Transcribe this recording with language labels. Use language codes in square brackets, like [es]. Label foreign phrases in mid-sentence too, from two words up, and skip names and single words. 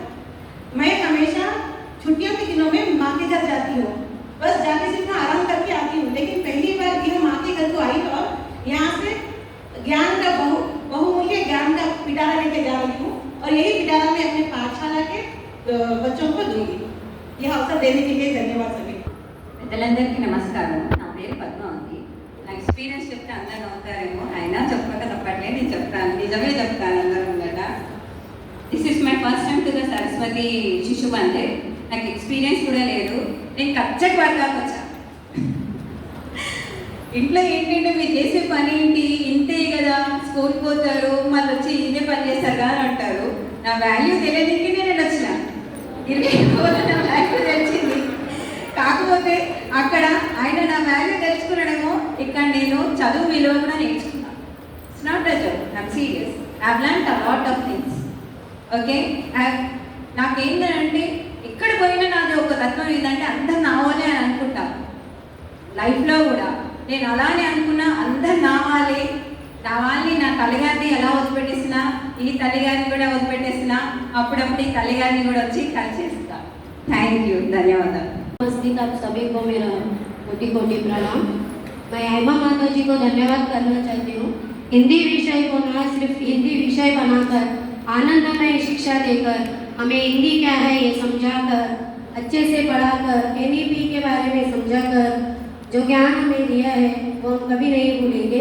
[hi] मैं हमेशा छुट्टियों के दिनों में माँ के घर जाती हूँ, बस जाके सिर्फ आराम करके आती हूँ, लेकिन पहली बार यह माँ के घर को आई और यहाँ से ज्ञान का बहुमूल्य ज्ञान का पिटारा लेके जा रही हूँ और यही पिटारा मैं अपने पाठशाला के बच्चों को दूंगी। यह अवसर देने के लिए धन्यवाद सभी। [te] పెద్దలందరికీ నమస్కారం. నా పేరు పద్మావతి. నా ఎక్స్పీరియన్స్ చెప్తే అందరూ నవ్వుతారేమో, అయినా చెప్పక తప్పట్లే, నేను చెప్తాను, నిజమే చెప్తాను అందరూ ఉండట. [en] This is my first time to the Saraswati Shishu Mandir. [te] నాకు ఎక్స్పీరియన్స్ కూడా లేదు. నేను కచ్చక్ వర్గాకి వచ్చా. ఇంట్లో ఏంటంటే మీరు చేసే పని ఏంటి, ఇంతే కదా, స్కూల్కి పోతారు, మళ్ళీ వచ్చి ఇంతే పని చేస్తారు కదా అంటారు. నా వాల్యూ తెలియడానికి నేను వచ్చిన 20 రోజులు నా వాల్యూ తెలిసింది. కాకపోతే అక్కడ ఆయన నా వాల్యూ తెలుసుకున్నాడేమో, ఇక్కడ నేను చదువు విలువ కూడా నేర్చుకున్నాను. [en] It's not a joke, I'm serious. I learned a lot of things. [te] ఓకే, నాకేంటంటే ఎక్కడ పోయినా నాది ఒక తత్వం ఏంటంటే అందరు నా వాళ్ళే అని అనుకుంటాను. లైఫ్లో కూడా నేను అలానే అనుకున్నా, అందరు నా వాళ్ళే, నా వాళ్ళని, నా తల్లిగారిని ఎలా వదిలిపెట్టేసినా ఈ తల్లిగారిని కూడా వదిలిపెట్టేసినా అప్పుడప్పుడు ఈ తల్లిగారిని కూడా వచ్చి కలిసేస్తా. [en] thank you, [te] ధన్యవాదాలు. [hi] उपस्थित आप सभी को मेरा कोटि कोटि प्रणाम। मैं हेमा माता जी को धन्यवाद करना चाहती हूँ। हिंदी विषय को न सिर्फ हिंदी विषय बनाकर आनंदमय शिक्षा देकर हमें हिंदी क्या है ये समझाकर, अच्छे से पढ़ाकर, NEP के बारे में समझाकर जो ज्ञान हमें दिया है वो हम कभी नहीं भूलेंगे।